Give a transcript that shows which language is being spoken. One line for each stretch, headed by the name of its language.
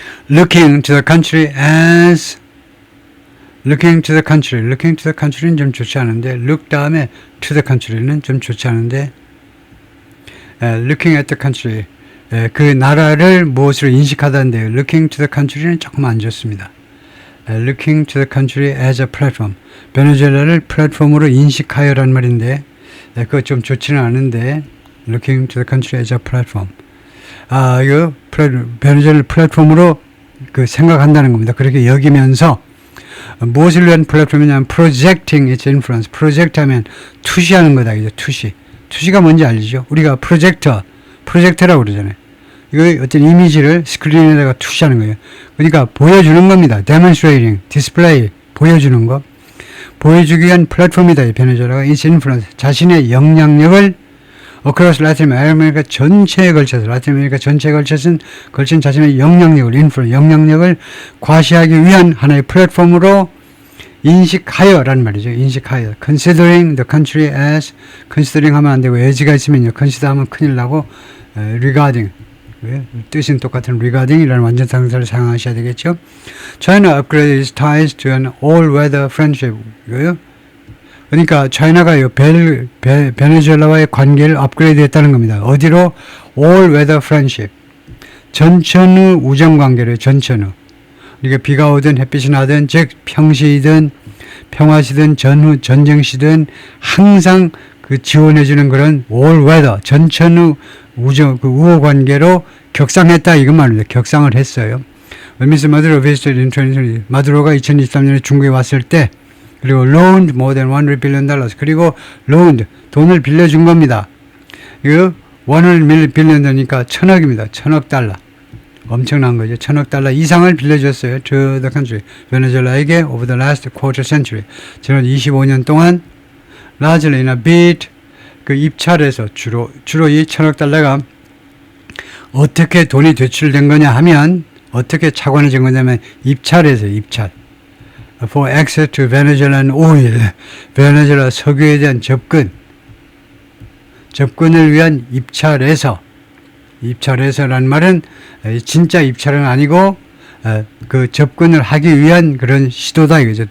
English: Looking to the country as looking to the country는 좀 좋지 않은데 look 다음에 to the country는 좀 좋지 않은데 looking at the country,
Korean: 그 나라를 무엇으로 인식하다인데요.
English: looking to the country는 조금 안 좋습니다. looking to the country as a platform,
Korean: 베네수엘라를 플랫폼으로 인식하여란 말인데 그거 좀 좋지는 않은데
English: looking to the country as a platform.
Korean: 이거 베네수엘라를 플랫폼으로 그 생각한다는 겁니다. 그렇게 여기면서 무엇을 위한 플랫폼이냐면
English: projecting its influence.
Korean: project 하면 투시하는 거다. 이제 투시. 투시가 뭔지 알죠? 우리가 프로젝터라고 그러잖아요. 이거 어떤 이미지를 스크린에다가 투시하는 거예요. 그러니까 보여주는 겁니다. demonstrating, display, 보여주는 거. 보여주기 위한 플랫폼이다. 이 베네수엘라가 its influence. 자신의 영향력을
English: across Latin America
Korean: 전체에 걸쳐서 라틴 아메리카 전체에 걸친 자신의 영향력을 영향력을 과시하기 위한 하나의 플랫폼으로 인식하여라는 말이죠. 인식하여. considering the country as considering 하면 안 되고 as가 있으면요. consider 하면 큰일 나고 regarding 뜻은 똑같은 regarding이라는 완전상사를 사용하셔야 되겠죠.
English: China upgraded its ties to an all-weather friendship.
Korean: 이거요. 그러니까 차이나가 베네수엘라와의 관계를 업그레이드했다는 겁니다. 어디로? All Weather Friendship. 전천후 우정 관계를 전천후. 그러니까 비가 오든 햇빛이 나든 즉 평시이든 평화시든 전쟁시든 항상 그 지원해주는 그런 All Weather 전천후 우정 그 우호 관계로 격상했다 이건 말입니다. 격상을 했어요. 미스 마두로 visited in 2020. 마두로가 2023년에 중국에 왔을 때 그리고
English: loaned more than $100 billion.
Korean: 그리고 loaned 돈을 빌려준 겁니다. 이거 $100 billion이니까 1000억입니다. 1000억 달러. 엄청난 거죠. 1000억 달러 이상을 빌려줬어요.
English: to the country.
Korean: 베네수엘라에게
English: over the last quarter century.
Korean: 지난 25년 동안 largely in a bid 그 입찰에서 주로 이 1000억 달러가 어떻게 돈이 되출된 거냐 하면 어떻게 착원해진 거냐면 입찰에서 입찰.
English: For access to Venezuelan oil,
Korean: 베네수엘라 석유에 대한 접근을 위한 입찰에서라는 말은 진짜 입찰은 아니고 그 접근을 하기 위한 그런 시도다 이거죠.